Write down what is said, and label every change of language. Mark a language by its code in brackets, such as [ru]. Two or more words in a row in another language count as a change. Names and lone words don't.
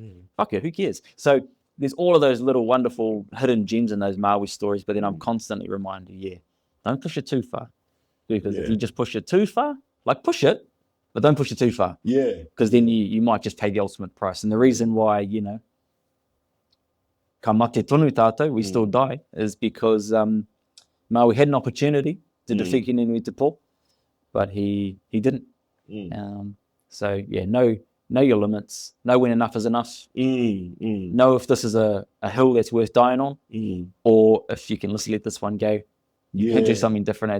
[en] Fuck it, who cares? So there's all of those little wonderful hidden gems in those Maui stories, but then I'm constantly reminded, don't push it too far. Because if you just push it too far, like push it, but don't push it too far. Because then you might just pay the ultimate price. And the reason why, [mi] ka mate tonu tātou, [en] we still die, is because Maui had an opportunity to defeat Hinenui Te Pō, but he didn't. So know your limits, know when enough is enough, know if this is a hill that's worth dying on, or if you can just let this one go, you can do something different.